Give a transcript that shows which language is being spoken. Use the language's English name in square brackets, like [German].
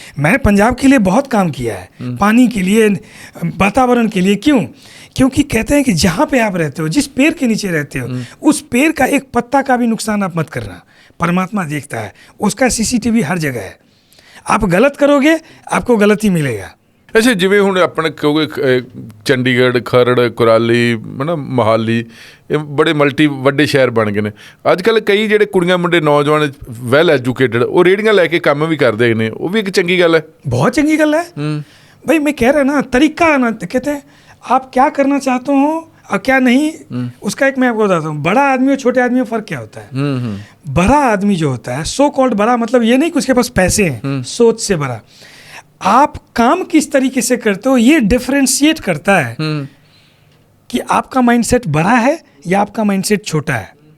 [Hindi] मैंने पंजाब के लिए बहुत काम किया है, पानी के लिए, वातावरण के लिए। क्यों? क्योंकि कहते हैं कि जहाँ पे आप रहते हो, जिस पेड़ के नीचे रहते हो, उस पेड़ का एक पत्ता का भी नुकसान आप मत करना। परमात्मा देखता है, उसका CCTV हर जगह है। आप गलत करोगे, आपको गलत ही मिलेगा। [Punjabi] ਅੱਛਾ, ਜਿਵੇਂ ਹੁਣ ਆਪਣੇ ਕਿਉਂਕਿ ਚੰਡੀਗੜ੍ਹ, ਖਰੜ, ਕੁਰਾਲੀ, ਹੈ ਨਾ, ਮੋਹਾਲੀ, ਇਹ ਬੜੇ ਮਲਟੀ ਵੱਡੇ ਸ਼ਹਿਰ ਬਣ ਗਏ ਨੇ ਅੱਜ ਕੱਲ੍ਹ। ਕਈ ਜਿਹੜੇ ਕੁੜੀਆਂ ਮੁੰਡੇ ਨੌਜਵਾਨ ਵੈਲ ਐਜੂਕੇਟਡ, ਉਹ ਰੇਹੜੀਆਂ ਲੈ ਕੇ ਕੰਮ ਵੀ ਕਰਦੇ ਨੇ, ਉਹ ਵੀ ਇੱਕ ਚੰਗੀ ਗੱਲ ਹੈ। बहुत चंगी गल है भाई। [Hindi] मैं कह रहा ना, तरीका ना, कहते हैं आप क्या करना चाहते हो और क्या नहीं, उसका एक मैं आपको बताता हूँ। बड़ा आदमी और छोटे आदमी में फ़र्क क्या होता है? बड़ा आदमी जो होता है, सो कॉल्ड बड़ा, मतलब ये नहीं कि उसके पास पैसे हैं, सोच से बड़ा। आप काम किस तरीके से करते हो, ये डिफरेंशिएट करता है कि आपका माइंडसेट बड़ा है या आपका माइंडसेट छोटा है।